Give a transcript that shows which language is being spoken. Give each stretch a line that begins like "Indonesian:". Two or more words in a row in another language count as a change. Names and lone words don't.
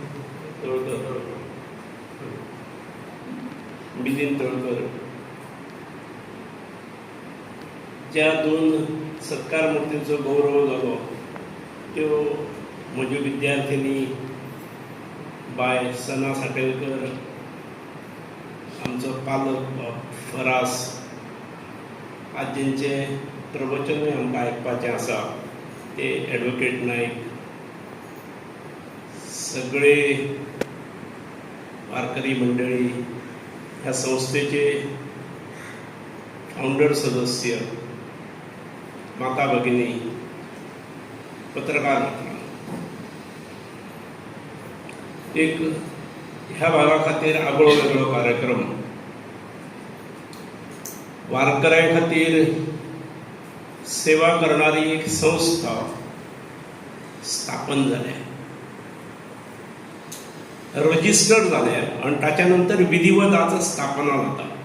Konkani: मिलिंद तळकर, ज्या दोन सत्कार मुर्तींचो गौरव जालो त्यो म्हज्यो विद्यार्थिनी बाय सना साटेलकर, आमचो पालक फरास, आज जेंचे प्रवचनूय आमकां आयकपाचें आसा ते एडवोकेट नायक, सगळे वारकरी मंडळी, ह्या संस्थेचे फाउंडर सदस्य, माता भगिनी, पत्रकार मित्रांनो, एक ह्या भागा खातीर आगळो वेगळो कार्यक्रम वारकऱ्यां खातीर सेवा करणारी एक संस्था स्थापन जाल्या, रजिस्टर जाल्या आणि ताच्या नंतर विधिवत आज स्थापना जाता.